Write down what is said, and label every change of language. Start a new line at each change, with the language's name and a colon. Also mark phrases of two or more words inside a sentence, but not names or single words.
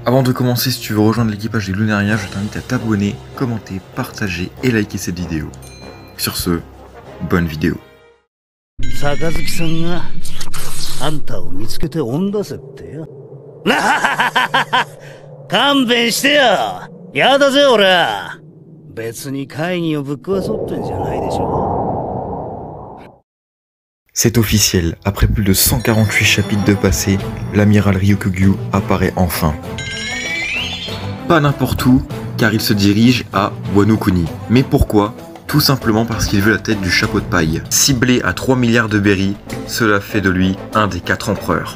French: Avant de commencer, si tu veux rejoindre l'équipage des Lunaria, je t'invite à t'abonner, commenter, partager et liker cette vidéo. Sur ce, bonne vidéo.
Japanese: 杯さんがあんたを見つけて追ん出せってよ。勘弁してよ。やだぜ俺は。別に会議をぶっ壊そうってんじゃないでしょ。
French: C'est officiel, après plus de 148 chapitres de passé, l'amiral Ryokugyu apparaît enfin. Pas n'importe où, car il se dirige à Wano Kuni. Mais pourquoi? Tout simplement parce qu'il veut la tête du chapeau de paille. Ciblé à 3 milliards de berries, cela fait de lui un des 4 empereurs.